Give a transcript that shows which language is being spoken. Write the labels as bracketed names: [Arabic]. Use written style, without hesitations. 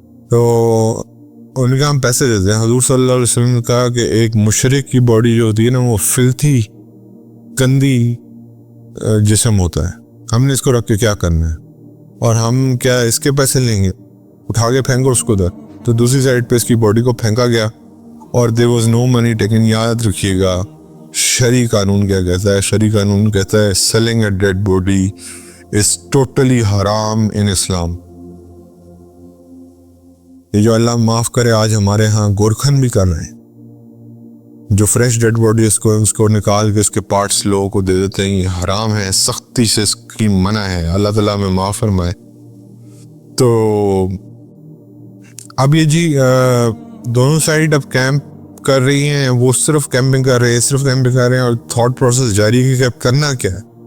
[Urdu] تو انہوں نے کہا ہم پیسے دیتے ہیں. حضور صلی اللہ علیہ وسلم نے کہا کہ ایک مشرک کی باڈی جو ہوتی ہے نا وہ فلتھی گندی جسم ہوتا ہے، ہم نے اس کو رکھ کے کیا کرنا ہے، اور ہم کیا اس کے پیسے لیں گے، اٹھا کے پھینکو اس کو ادھر. تو دوسری سائڈ پہ اس کی باڈی کو پھینکا گیا اور [English] there was no money taken. [Urdu] یاد رکھیے گا شرعی قانون کیا کہتا ہے. شرعی قانون کہتا ہے [English] selling a dead body is totally haram in Islam. [Urdu] یہ جو اللہ معاف کرے آج ہمارے ہاں گورکھن بھی کر رہے ہیں، جو فریش ڈیڈ باڈی اس کو نکال کے اس کے پارٹس لوگوں کو دے دیتے ہیں، یہ حرام ہے، سختی سے اس کی منع ہے. اللہ تعالیٰ میں معاف فرمائے. تو اب یہ جی دونوں سائڈ اب کیمپ کر رہی ہیں، وہ صرف کیمپنگ کر رہے ہیں اور تھاٹ پروسیس جاری ہے کہ اب کرنا کیا ہے.